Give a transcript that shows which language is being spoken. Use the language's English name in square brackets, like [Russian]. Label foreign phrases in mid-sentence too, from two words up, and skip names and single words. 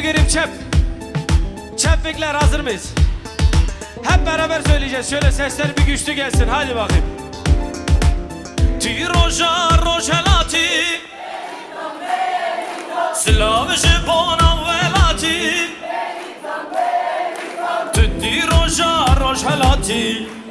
[Turkish] çep. Çepikler hazır mıyız? Hep beraber söyleyeceğiz. Şöyle sesler bir güçlü gelsin. Hadi bakayım. [Kurdish] Ti roja rojelati Slavje bona velati Ti roja rojelati